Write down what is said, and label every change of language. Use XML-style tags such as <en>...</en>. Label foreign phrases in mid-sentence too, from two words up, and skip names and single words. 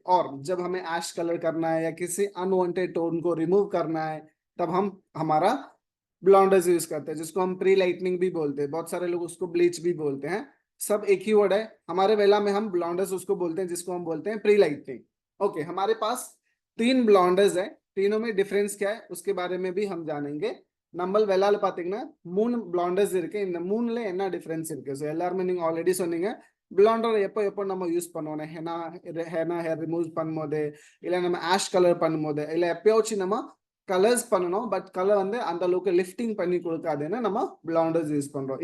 <hi>और जब हमें</hi> <en>ash color</en> <hi>करना है या किसी</hi> <en>unwanted tone</en> <hi>को रिमूव करना है तब हम हमारा</hi> <en>blonders use</en> <hi>करते हैं, जिसको हम</hi> <en>pre lightening</en> <hi>भी बोलते हैं. बहुत सारे लोग उसको ब्लीच भी बोलते हैं. सब एक ही वर्ड है. हमारे वेला में हम ब्लॉन्डर्स उसको बोलते हैं जिसको हम बोलते हैं</hi> <en>pre lightening.</en> <hi>ओके. हमारे पास 3 ब्लॉन्डर्स है. तीनों में डिफरेंस क्या है उसके बारे में भी हम जानेंगे.</hi> <ta>நம்ம வெள்ளால பாத்தீங்கன்னா 3 பிளாண்டர்ஸ் இருக்கு. இந்த மூணுல என்ன டிஃபரன்ஸ் இருக்கு? ஸோ எல்லாருமே நீங்க ஆல்ரெடி சொன்னீங்க பிளாண்டர் எப்போ எப்போ நம்ம யூஸ் பண்ணுவோம், ஹெனா ஹெனா</ta> <en>hair remove</en> <ta>பண்ணும்போது, இல்லை நம்ம</ta> <en>ash color</en> <ta>பண்ணும்போது, இல்லை எப்பயாச்சும் நம்ம கலர்ஸ் பண்ணணும்</ta> <en>but color</en> <ta>வந்து அந்த அளவுக்கு லிஃப்டிங் பண்ணி கொடுக்காதுன்னு நம்ம</ta> <en>blonders use</en> <ta>பண்றோம்.</ta>